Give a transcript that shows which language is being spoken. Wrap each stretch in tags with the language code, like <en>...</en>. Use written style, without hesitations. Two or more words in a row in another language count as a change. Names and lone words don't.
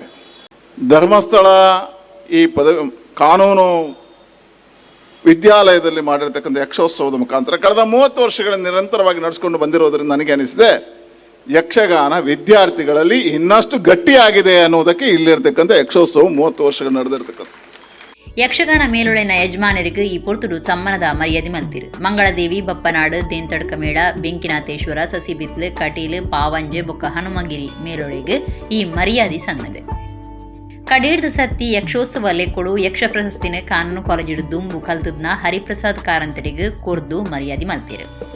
<kn>ಧರ್ಮಸ್ಥಳ ಈ ಕಾನೂನು ವಿದ್ಯಾಲಯದಲ್ಲಿ ಮಾಡಿರ್ತಕ್ಕಂಥ ಯಕ್ಷೋತ್ಸವದ ಮುಖಾಂತರ ಕಳೆದ 30 ವರ್ಷಗಳಿಂದ ನಿರಂತರವಾಗಿ ನಡೆಸ್ಕೊಂಡು ಬಂದಿರೋದ್ರಿಂದ ನನಗೆ ಅನಿಸಿದೆ ಯಕ್ಷಗಾನ ವಿದ್ಯಾರ್ಥಿಗಳಲ್ಲಿ ಇನ್ನಷ್ಟು ಗಟ್ಟಿಯಾಗಿದೆ ಅನ್ನೋದಕ್ಕೆ ಇಲ್ಲಿರ್ತಕ್ಕಂಥ ಯಕ್ಷೋತ್ಸವ 30 ವರ್ಷಗಳು ನಡೆದಿರ್ತಕ್ಕಂಥ</kn> <tcy>ಯಕ್ಷಗಾನ ಮೇಲೊಳೆನ ಯಜಮಾನರಿಗೆ ಈ ಪೊರ್ತುಡು ಸಮ್ಮನದ ಮರ್ಯಾದೆ ಮಲ್ತಿರು. ಮಂಗಳದೇವಿ ಬಪ್ಪನಾಡು ದೇಂತಡ್ಕ ಮೇಳ ಬೆಂಕಿನಾಥೇಶ್ವರ ಸಸಿಬಿತ್ಲು ಕಟೀಲು ಪಾವಂಜೆ ಬೊಕ್ಕ ಹನುಮಗಿರಿ ಮೇಲೊಳೆಗೆ ಈ ಮರ್ಯಾದೆ ಸನ್ನದೆ. ಕಡೇರ್ದು ಸತ್ತಿ ಯಕ್ಷೋತ್ಸವ ಲೆಕ್ಕೊಡು ಯಕ್ಷ ಪ್ರಶಸ್ತಿನ ಕಾನೂನು ಕಾಲೇಜು ದುಂಬು ಕಲ್ತದ್ನ ಹರಿಪ್ರಸಾದ್ ಕಾರಂತರಿಗೆ ಕೊರ್ದು ಮರ್ಯಾದೆ ಮಲ್ತಿರು.</tcy>